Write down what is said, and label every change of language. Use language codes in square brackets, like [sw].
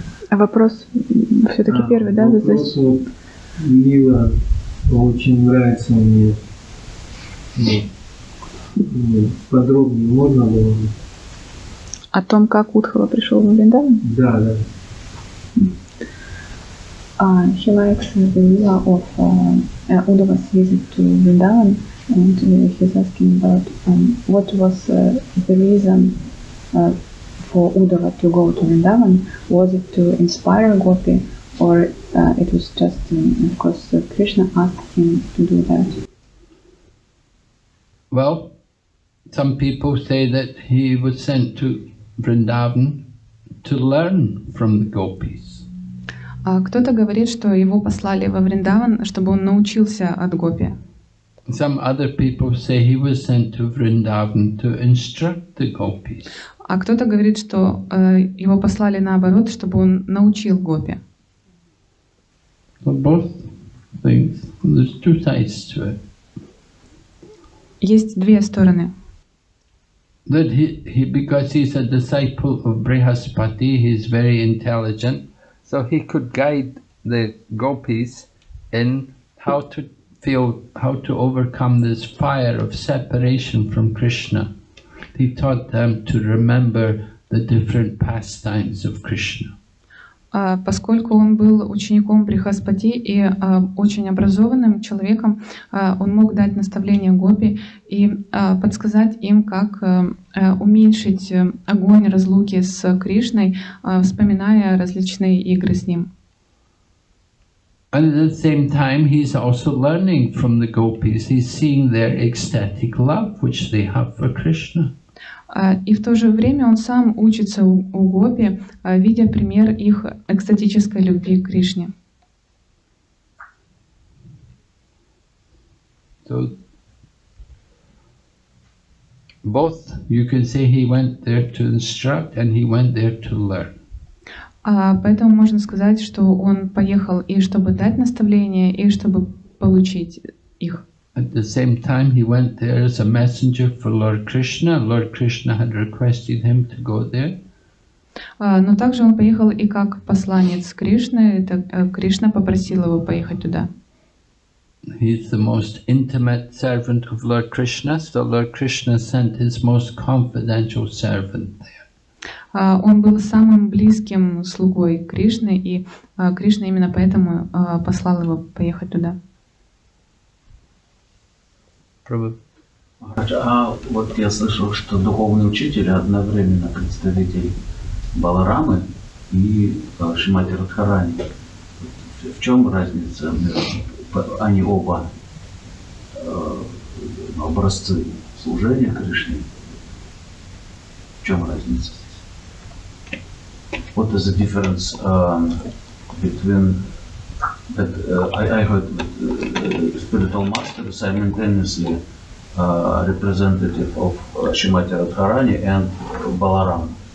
[ru] А вопрос все-таки первый, да? Вопрос вот Лила очень нравится мне. Подробнее можно было? О том, как Удхава пришел в Вриндаван? Да, да. [en] He likes the Lila of Uddhava's visit to Vrindavan, and he's asking about what was the reason for Uddhava to go to Vrindavan. Was it to inspire Gopi, or it was just, of course, Krishna asked him to do that? Well, some people say that he was sent to Vrindavan to learn from the gopis. [ru] Кто-то говорит, что его послали во Вриндаван, чтобы он научился от гопи. [en] Some other people say he was sent to Vrindavan to instruct the gopis. [ru] А кто-то говорит, что его послали наоборот, чтобы он научил гопи. [en] So both things. There's two sides to it. [ru] Есть две стороны. [en] That he because he's a disciple of Brihaspati, he's very intelligent. So he could guide the gopis in how to feel, how to overcome this fire of separation from Krishna. He taught them to remember the different pastimes of Krishna. [ru] Поскольку он был учеником Брихаспати и очень образованным человеком, он мог дать наставления гопи и подсказать им, как уменьшить огонь разлуки с Кришной, вспоминая различные игры с ним. [en] And at the same time, he's also learning from the gopis. He's seeing their ecstatic love, which they have for Krishna. [ru] И в то же время он сам учится у гопи, видя пример их экстатической любви к Кришне. [en] So, both, you can say he went there to instruct and he went there to learn. [ru] Поэтому можно сказать, что он поехал и чтобы дать наставления, и чтобы получить их. [en] At the same time, he went there as a messenger for Lord Krishna. Lord Krishna had requested him to go there. [ru] Но также он поехал и как посланец Кришны. Кришна попросил его поехать туда. [en] He is the most intimate servant of Lord Krishna, so Lord Krishna sent his most confidential servant there. [ru] Он был самым близким слугой Кришны, и Кришна именно поэтому послал его поехать туда. А вот я слышал, что духовный учитель одновременно представитель Баларамы и Шримати Радхарани. В чем разница? Они оба образцы служения Кришне. В чем разница? [en] What is the difference between that I heard spiritual master simultaneously representative of Shrimati Radharani and Balaram.